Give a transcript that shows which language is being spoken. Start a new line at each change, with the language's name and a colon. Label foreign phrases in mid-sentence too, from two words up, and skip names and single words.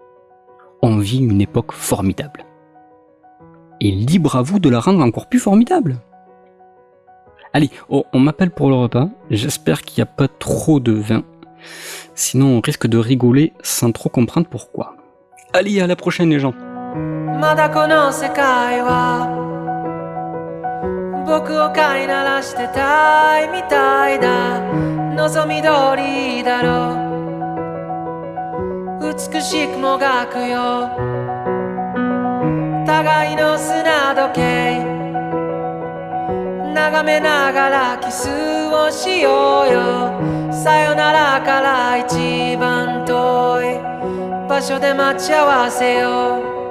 French: On vit une époque formidable. Et libre à vous de la rendre encore plus formidable. Allez, on m'appelle pour le repas. J'espère qu'il n'y a pas trop de vin. Sinon on risque de rigoler sans trop comprendre pourquoi. Allez, à la prochaine les gens.
Japanese: まだこの世界は僕を飼いならしてたいみたいだ望み通りだろう美しくもがくよ互いの砂時計眺めながらキスをしようよさよならから一番遠い場所で待ち合わせよう